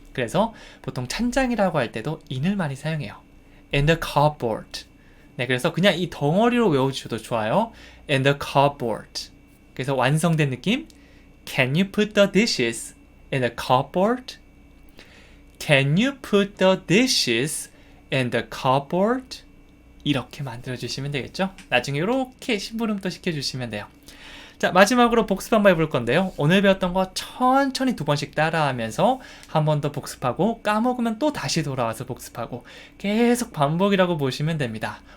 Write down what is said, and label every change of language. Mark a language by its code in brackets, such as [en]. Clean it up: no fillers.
[ko] 그래서 보통 찬장이라고 할 때도 in을 많이 사용해요. [en] in the cupboard. [ko] 네, 그래서 그냥 이 덩어리로 외워주셔도 좋아요. [en] in the cupboard. [ko] 그래서 완성된 느낌. [en] Can you put the dishes in the cupboard? Can you put the dishes in the cupboard? [ko] 이렇게 만들어주시면 되겠죠? 나중에 이렇게 심부름도 시켜주시면 돼요. 자, 마지막으로 복습 한번 해볼 건데요. 오늘 배웠던 거 천천히 2번씩 따라하면서 한 번 더 복습하고 까먹으면 또 다시 돌아와서 복습하고 계속 반복이라고 보시면 됩니다.